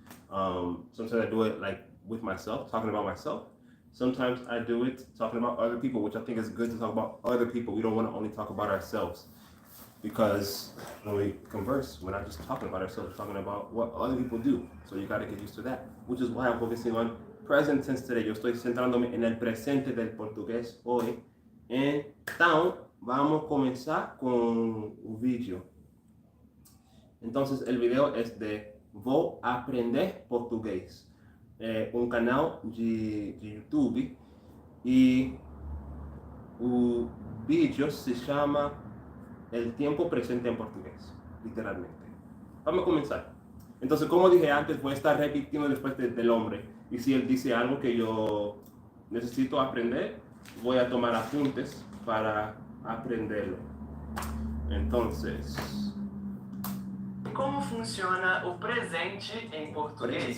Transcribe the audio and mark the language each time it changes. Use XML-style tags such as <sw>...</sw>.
<en>Sometimes I do it like with myself, talking about myself. Sometimes I do it talking about other people, which I think is good to talk about other people. We don't want to only talk about ourselves, because when we converse, we're not just talking about ourselves, we're talking about what other people do. So you got to get used to that, which is why I'm focusing on present tense today.</en> <es>Yo estoy centrándome en el presente del portugués hoy.</es> <pt>Então, vamos começar com o vídeo.</pt> <es>Entonces, el video es de Vou Aprender Português.</es> <pt>Um canal de YouTube, e o vídeo se chama El Tiempo Presente en Portugués, literalmente.</pt> <es>Vamos a comenzar. Entonces, como dije antes, voy a estar repitiendo después del hombre. Y si él dice algo que yo necesito aprender, voy a tomar apuntes para aprenderlo. Entonces,</es> <pt>como funciona o presente em português?</pt>